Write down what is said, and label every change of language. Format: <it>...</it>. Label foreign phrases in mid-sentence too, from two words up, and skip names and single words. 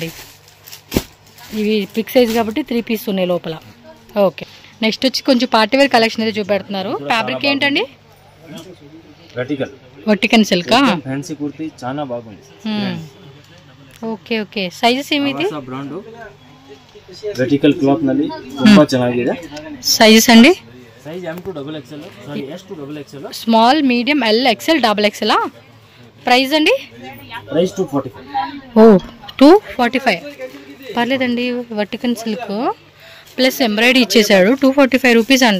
<te>ఇవి</te> <en>big size</en> <te>కాబట్టి 3 పీస్ ఉన్నాయి లోపల. ఓకే నెక్స్ట్ వచ్చి కొంచెం</te> <en>party wear collection</en> <te>అయితే చూపెడుతున్నారు. ఫ్యాబ్రిక్ ఏంటండి?</te> <en>vertical silk.</en> <te>ఫ్యాన్సీ కుర్తీ చాలా బాగుంది.</te> <en>okay okay sizes</en> <te>ఏమిది?</te> <en>vertical cloth</en> <kn>ನಲ್ಲಿ ತುಂಬಾ ಚೆನ್ನಾಗಿದೆ.</kn> <te>సైజెస్ అండి? సైజ్ M2XXL, సారీ S2XXL,</te> <en>small, medium, LXL, XXL. price అండి?</en> <te>ప్రైస్ 245. ఓ 245 పర్లేదండి.</te> <en>vertical silk plus embroidery</en> <te>ఇచ్చేసాడు, 245 రూపీస్ అంట.</te>